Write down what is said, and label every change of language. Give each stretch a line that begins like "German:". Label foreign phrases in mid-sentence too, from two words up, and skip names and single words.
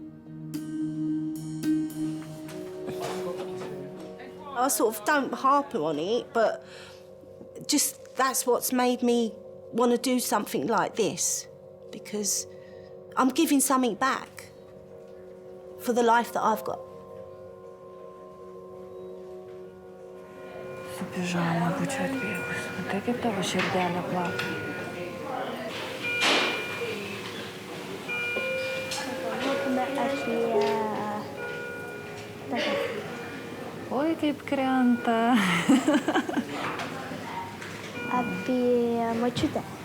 English: I sort of don't harp on it, but just that's what's made me want to do something like this, because I'm giving something back for the life that I've got.
Lithuanian: Пижама, būčiau atbėgus. Tai kaip tavo širdelė plaka. Oi, kaip krenta. Apie močiutę.